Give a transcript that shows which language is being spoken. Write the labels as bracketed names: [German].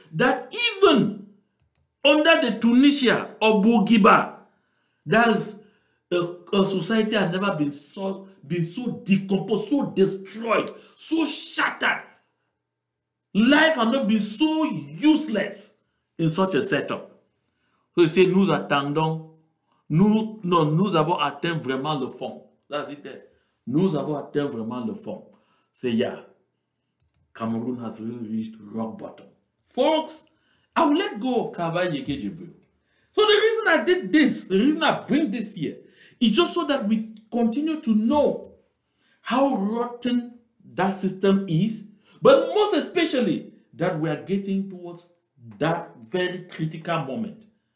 [English] That even under the Tunisia of Bourguiba, there's a society has never been so decomposed, so destroyed, so shattered. Life has not been so useless in such a setup. [French] So il dit, nous attendons, nous avons atteint vraiment le fond. [English] That's it there. [French] Nous avons atteint vraiment le fond. [English] Say, yeah, Cameroon has really reached rock bottom. Folks, I will let go of Kavae Yegejibril. So the reason I did this, the reason I bring this here, is just so that we continue to know how rotten that system is, but most especially that we are getting towards that very critical moment.